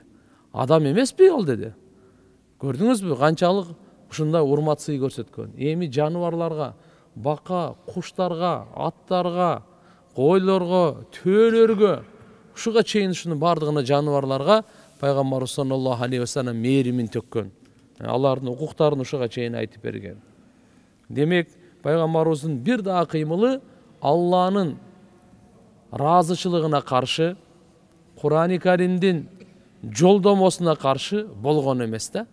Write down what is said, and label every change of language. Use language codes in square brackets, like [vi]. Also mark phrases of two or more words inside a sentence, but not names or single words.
[ky] Адам эмеспи ол деди. Көрдүңүзбү канчалык ушундай урмат сый көрсөткөн. Эми жаныбарларга, бака, куштарга, аттарга, койлорго, төөлөргө, ушуга чейин ушунун бардыгына жаныбарларга Пайгамбарыбыз [ar] صلى الله عليه وسلم [ky] мээримин төккөн. Алардын укуктарын ушуга чейин айтып берген. Демек, Пайгамбарыбыздын бир да кыймылы Алланын разычылыгына каршы, Кур'ан-ы Каримдин жолдомосуна каршы болгон эмес да.